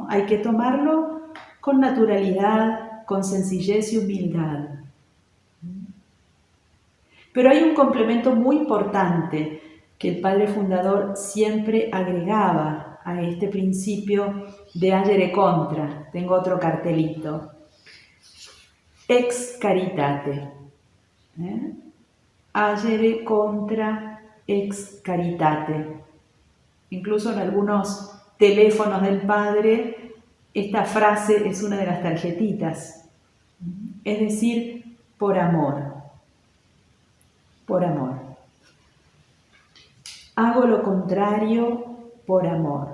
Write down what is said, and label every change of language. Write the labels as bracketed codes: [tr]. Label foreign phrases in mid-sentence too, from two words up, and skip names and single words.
[es] Hay que tomarlo con naturalidad, con sencillez y humildad. Pero hay un complemento muy importante que el Padre Fundador siempre agregaba a este principio de [la] agere contra. [es] Tengo otro cartelito. [la] Ex caritate. Agere contra ex caritate. [es] Incluso en algunos teléfonos del Padre, esta frase es una de las tarjetitas. Es decir, por amor. Por amor. Hago lo contrario por amor.